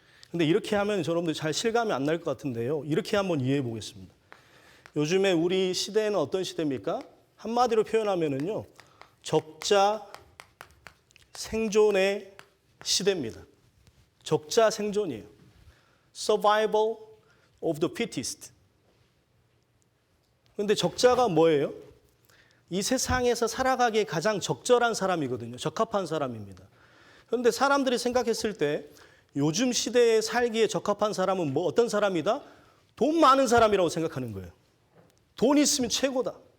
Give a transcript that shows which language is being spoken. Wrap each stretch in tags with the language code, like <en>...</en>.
<ko>근데 이렇게 하면 여러분들 잘 실감이 안 날 것 같은데요. 이렇게 한번 이해해 보겠습니다. 요즘에 우리 시대에는 어떤 시대입니까? 한마디로 표현하면은요. 적자 생존의 시대입니다. 적자 생존이에요.</ko> <en>Survival of the fittest.</en> <ko>그런데 적자가 뭐예요? 이 세상에서 살아가기에 가장 적절한 사람이거든요. 적합한 사람입니다. 그런데 사람들이 생각했을 때 요즘 시대에 살기에 적합한 사람은 뭐 어떤 사람이다? 돈 많은 사람이라고 생각하는 거예요. 돈이 있으면 최고다.</ko>